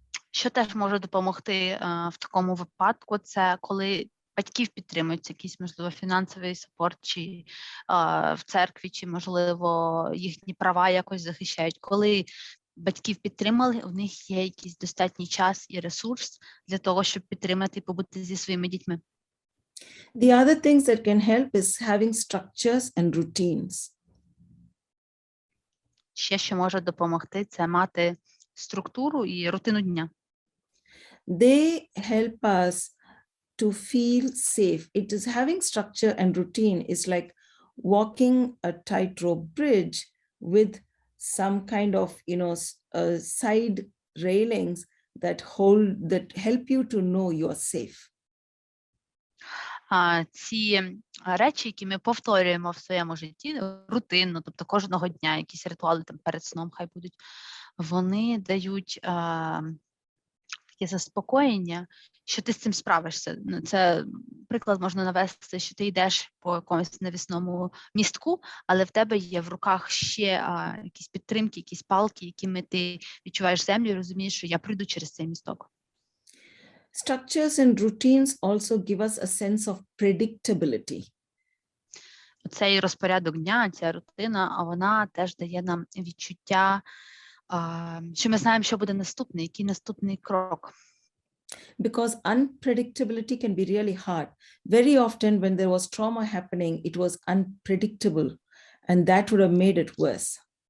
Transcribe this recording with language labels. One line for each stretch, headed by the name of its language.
Ukrainian: Що теж може допомогти в такому випадку, це коли батьків підтримують якийсь, можливо, фінансовий сапорт, чи в церкві, чи, можливо, їхні права якось захищають. Коли батьків підтримали, у них є якийсь достатній час і ресурс для того, щоб підтримати і побути зі своїми дітьми.
English: The other things that can help is having structures and routines.
Ukrainian: Ще, що може допомогти, це мати структуру і рутину дня.
English: They help us to feel safe. It is having structure and routine is like walking a tightrope bridge with some kind of, side railings that help you to know you're safe.
Ukrainian: Ці речі, які ми повторюємо в своєму житті, рутинно, тобто кожного дня, якісь ритуали там перед сном хай будуть, вони дають таке заспокоєння, що ти з цим справишся. Це приклад можна навести, що ти йдеш по якомусь навісному містку, але в тебе є в руках ще якісь підтримки, якісь палки, якими ти відчуваєш землю і розумієш, що я пройду через цей місток.
English: Structures and routines also give us a sense of predictability.
Ukrainian: Цей розпорядок дня, ця рутина, вона теж дає нам відчуття, що ми знаємо, що буде наступний, який наступний крок.
English: Because unpredictability can be really hard. Very often when there was trauma happening, it was unpredictable, and that would have made it worse.